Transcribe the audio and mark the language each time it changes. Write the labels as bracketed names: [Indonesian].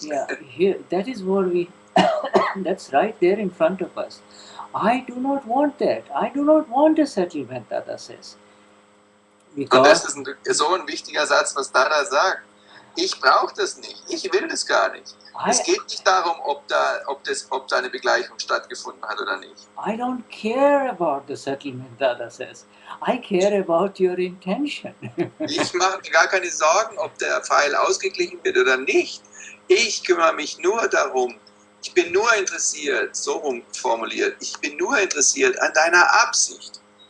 [English] yeah, here that is what we that's right there in front of us. I do not want that. I do not want a settlement, Dada says. [German] Und das [English] Because [German] ist so ein wichtiger Satz, was Dada sagt. Ich brauche das nicht. Ich will das gar nicht. Es geht nicht darum, ob da eine Begleichung stattgefunden hat oder nicht. [English] I don't care about the settlement, Dada says. I care about your intention. [German] Ich mache mir gar keine Sorgen, ob der Pfeil ausgeglichen wird oder nicht. Ich kümmere mich nur darum. Ich bin nur interessiert, so rum formuliert, ich bin nur interessiert an deiner Absicht.